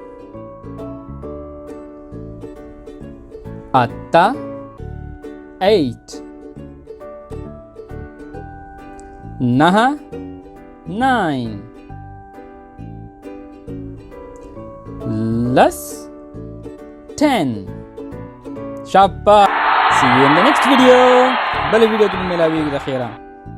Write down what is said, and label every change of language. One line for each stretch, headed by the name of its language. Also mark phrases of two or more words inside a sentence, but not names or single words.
Pashto: 8 8 9 9 لس 10 شاباش.
English: See you in the next video.
Pashto: بل video کې ملاويږي د خیره.